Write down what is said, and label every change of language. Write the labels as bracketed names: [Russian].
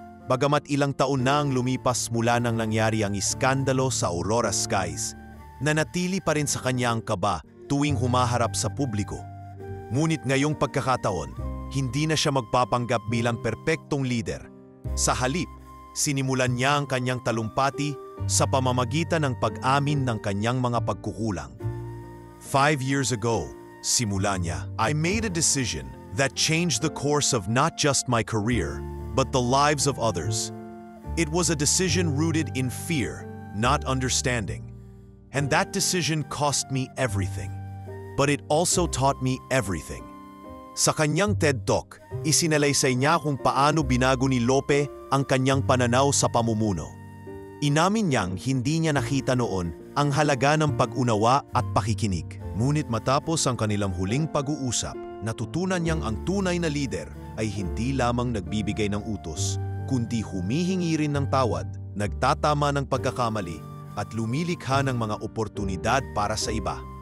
[Filipino] Bagamat ilang taon na ang lumipas mula nang nangyari ang iskandalo sa Aurora Skies, nanatili pa rin sa kanya ang kaba tuwing humaharap sa publiko. Ngunit ngayong pagkakataon, hindi na siya magpapanggap bilang perpektong leader. Sa halip, sinimulan niya ang kanyang talumpati sa pamamagitan ng pag-amin ng kanyang mga pagkukulang. [English] 5 years ago, [Filipino] simula niya, [English] I made a decision that changed the course of not just my career, but the lives of others. It was a decision rooted in fear, not understanding. And that decision cost me everything. But it also taught me everything. [Filipino] Sa kanyang TED Talk, isinalaysay niya kung paano binago ni Lope ang kanyang pananaw sa pamumuno. Inamin niyang hindi niya nakita noon ang halaga ng pag-unawa at pakikinig. Ngunit matapos ang kanilang huling pag-uusap, natutunan niyang ang tunay na lider ay hindi lamang nagbibigay ng utos, kundi humihingi rin ng tawad, nagtatama ng pagkakamali, at lumilikha ng mga oportunidad para sa iba.